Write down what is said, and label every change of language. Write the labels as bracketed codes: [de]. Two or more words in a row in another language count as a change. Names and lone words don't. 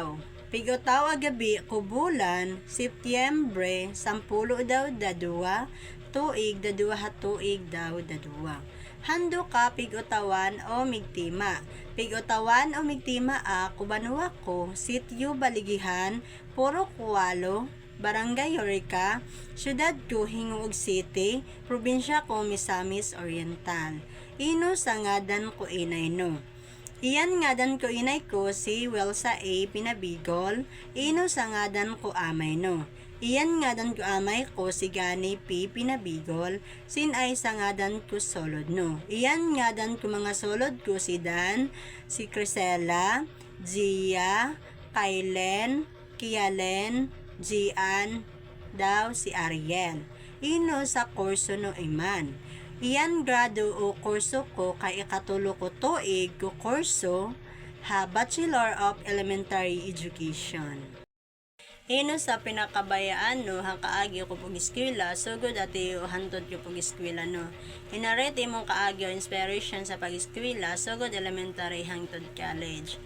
[mba] Pig otaw agabi kubulan, Setyembre, 10 daw dadua, tuig dadua ha tuig daw dadua. Hando ka pig-utawan o migtima. Pig-utawan o migtima kubanuwa ko, sityo Baligihan, Puro Kualo, Barangay Orica, Syudad ko Hingog City, Probinsya ko Misamis Oriental. Ino sa ngadan ko inay no. Iyan ngadan ko inay ko si Welsa A Pinabigol, ino sa ngadan ko amay no. Iyan ngadan ko amay ko si Gani P Pinabigol, sin ay sa ngadan ko solod no. Iyan ngadan ko mga solod ko si Dan, si Crisela, Gia, Kailen, Kialen, Gian, daw si Ariel. Ino sa kurso no iman. Iyan grado o kurso ko kay ikatulo ko tuig ko kurso ha Bachelor of Elementary Education. Ino sa pinakabayaan no, hang kaagi ko pag eskwela, sugod ati hantod ko pag eskwela no. Inarete mong kaagi o inspiration sa pag eskwela, sugod elementary hangtod college.